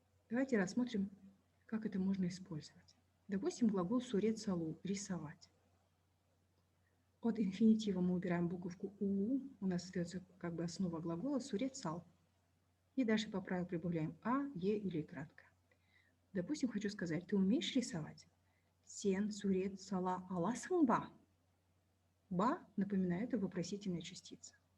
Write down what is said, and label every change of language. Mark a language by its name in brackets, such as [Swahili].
[Russian] Давайте рассмотрим, как это можно использовать. Допустим, глагол «сурет салу» – «рисовать». От инфинитива мы убираем буковку «у», у нас остается как бы основа глагола «сурет сал». И дальше по правилу прибавляем «а», «е» или кратко. Допустим, хочу сказать, ты умеешь рисовать? [Kazakh] Сен, сурет, сала, аласың ба? [Russian] Ба, напоминаю, это вопросительная частица.